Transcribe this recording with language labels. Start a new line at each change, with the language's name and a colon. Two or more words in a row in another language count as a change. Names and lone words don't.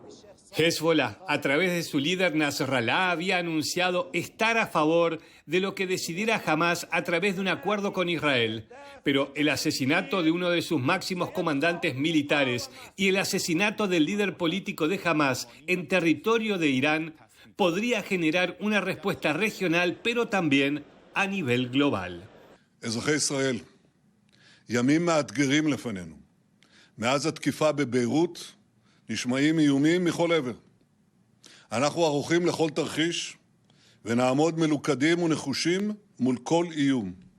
Spanish: Hezbollah, a través de su líder Nasrallah, había anunciado estar a favor de lo que decidiera Hamás a través de un acuerdo con Israel. Pero el asesinato de uno de sus máximos comandantes militares y el asesinato del líder político de Hamás en territorio de Irán podría generar una respuesta regional, pero también a nivel global.
Hebrew: אזרחי ישראל, ימים מאתגרים לפנינו. מאז התקיפה בביירות נשמעים איומים מכל עבר. אנחנו ערוכים לכל תרחיש ונעמוד מלוכדים ונחושים מול כל איום.